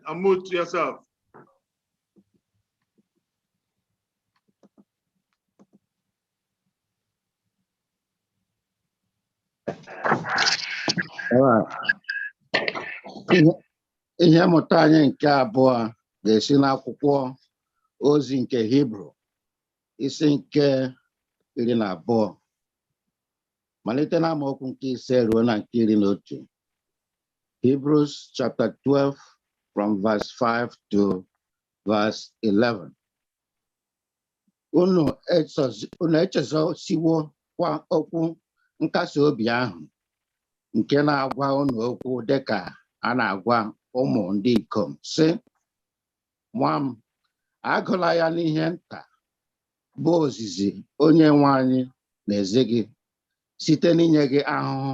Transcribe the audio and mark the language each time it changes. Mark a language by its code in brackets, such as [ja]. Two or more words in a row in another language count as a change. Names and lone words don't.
[en] Unmute yourself. [ig] Ihe mmụta anyị nke abụọ ga-esi n'akwụkwọ ozi nke Hibru isi nke 12 malite n'amaokwu nke 5 ruo na nke 11. [en] Hebrews chapter 12 from verse 5 to verse 11. [ig] Unu echezosiwo kwa okwu nkasi obi ahụ nke na-agwa unu okwu dịka a na-agwa ụmụ ndị ikom, sị, nwa m, agụla ya n'ihe nta bụ ozizi onye nwe anyị na-ezi gị site n'inye gị ahụhụ.